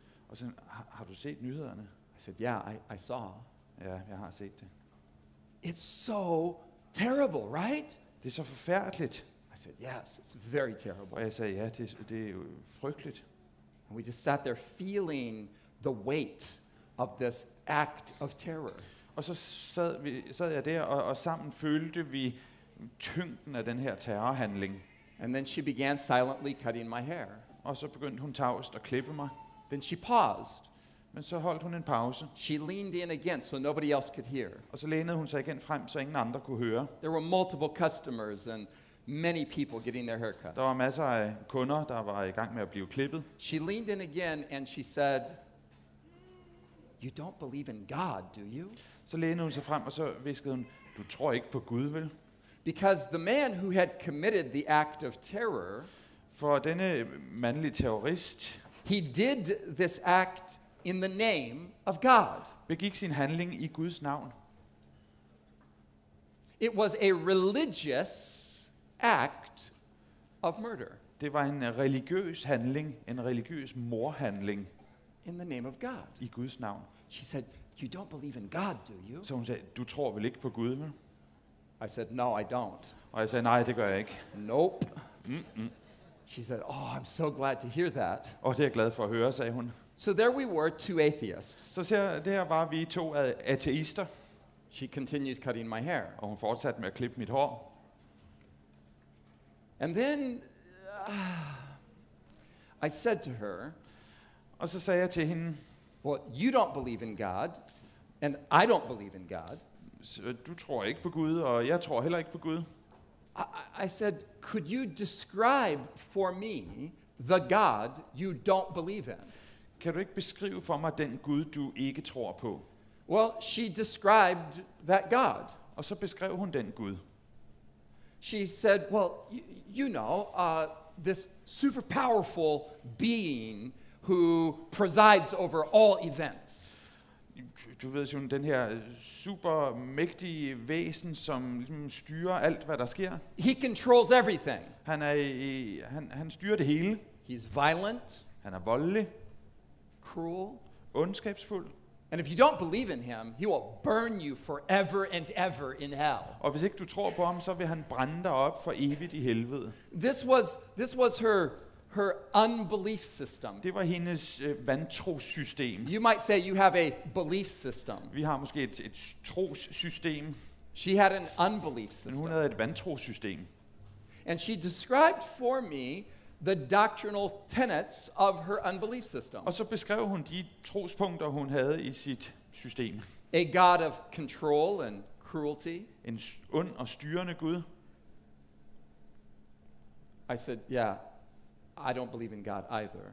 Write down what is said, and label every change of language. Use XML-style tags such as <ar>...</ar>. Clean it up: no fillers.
<da>Og så har du set nyhederne?</da> <en>I said, "Yeah, I saw."</en> <da>Ja, jeg har set det.</da> <en>It's so terrible, right?</en> <da>Det er så forfærdeligt.</da> <en>I said, "Yes, it's very</en> <da>Og</da> <en>terrible."</en> <da>jeg sagde, ja, det er jo frygteligt.</da> <en>And we just sat there feeling the weight of this act of terror.</en> <da>Og så sad jeg der, og sammen følte vi tyngden af den her terrorhandling.</da> <en>And then she began silently cutting my hair.</en> <da>Og så begyndte hun tavst at klippe mig.</da> <en>Then she paused.</en> <da>Men så holdt hun en pause,</da> <en>She leaned in again so nobody else could hear.</en> <da>og så lænede hun sig igen frem, så ingen andre kunne høre.</da> <en>There were multiple customers and many people getting their haircut.</en> <da>Der var masser af kunder, der var i gang med at blive klippet.</da> <en>She leaned in again and she said, "You don't believe in God, do you?"</en> <da>Så lænede hun sig frem, og så viskede hun, du tror ikke på Gud, vel?</da> <en>Because the man who had committed the act of terror,</en> <da>For denne mandlige terrorist</da> <en>he did this act in the name of God.</en> <da>begik sin handling i Guds navn.</da> <en>It was a religious act of murder</en> <da>Det var en religiøs handling, en religiøs morhandling</da> <en>in the name of God.</en> <da>i Guds navn.</da> <en>She said, "You don't believe in God, do you?"</en> <da>Så hun sagde, du tror vel ikke på Gud, vel?</da> <en>I said, "No, I don't."</en> <da>Og jeg sagde, nej, det gør jeg ikke.</da> <en>Nope. She said, "Oh, I'm so glad to hear that."</en> <da>Og det er jeg glad for at høre, sagde hun.</da> <en>So there we were, two atheists.</en> <da>Så der var vi to ateister,</da> <en>She continued cutting my hair.</en> <da>og hun fortsatte med at klippe mit hår.</da> <en>And then I said to her,</en> <da>Og så sagde jeg til hende,</da> <en>"Well, you don't believe in God, and I don't believe in God."</en> <da>du tror ikke på Gud, og jeg tror heller ikke på Gud.</da> <en>I said, "Could you describe for me the God you don't believe in?"</en> <da>Kan du ikke beskrive for mig den Gud, du ikke tror på?</da> <en>Well, she described that God.</en> <da>Og så beskrev hun den Gud.</da> <en>She said, "Well, you know, this super powerful being who presides over all events."</en> <da>Du ved jo, den her super mægtige væsen, som ligesom styrer alt, hvad der sker.</da> <en>He controls everything.</en> <da>Han styrer det hele.</da> <en>He's violent,</en> <da>Han er voldelig,</da> <en>cruel,</en> <da>ondskabsfuld.</da> <en>and if you don't believe in him, he will burn you forever and ever in hell.</en> <da>Og hvis ikke du tror på ham, så vil han brænde dig op for evigt i helvede.</da> <en>This was her unbelief system.</en> <da>Det var hendes vantro-system.</da> <en>You might say you have a belief system.</en> <da>Vi har måske et trossystem,</da> <en>She had an unbelief</en> <da>men hun</da> <en>system.</en> <da>havde et vantro-system.</da> <en>And she described for me the doctrinal tenets of her unbelief system.</en> <da>Og så beskrev hun de trospunkter, hun havde i sit system.</da> <en>A God of control and cruelty.</en> <da>En ond og styrende Gud.</da> <en>I said, "Yeah, I don't believe in God either."</en>